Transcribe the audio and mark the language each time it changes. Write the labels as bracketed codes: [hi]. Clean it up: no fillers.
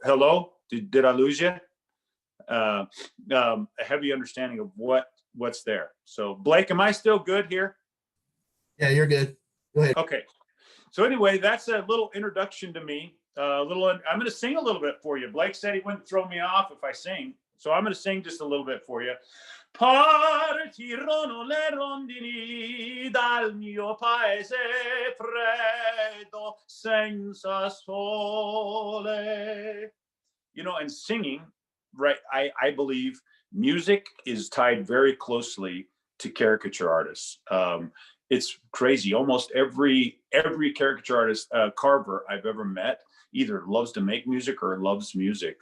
[en] Hello, did I lose you? A heavy understanding of what's there. So Blake, am I still good here? Yeah, you're good. Go ahead. Okay. So anyway, that's a little introduction to me. I'm going to sing a little bit for you. Blake said he wouldn't throw me off if I sing. So I'm going to sing just a little bit for you. [it] Partirono le rondini dal mio paese freddo senza sole. [en] You know, and singing, right? I believe music is tied very closely to caricature artists. It's crazy. Almost every caricature artist, carver I've ever met either loves to make music or loves music.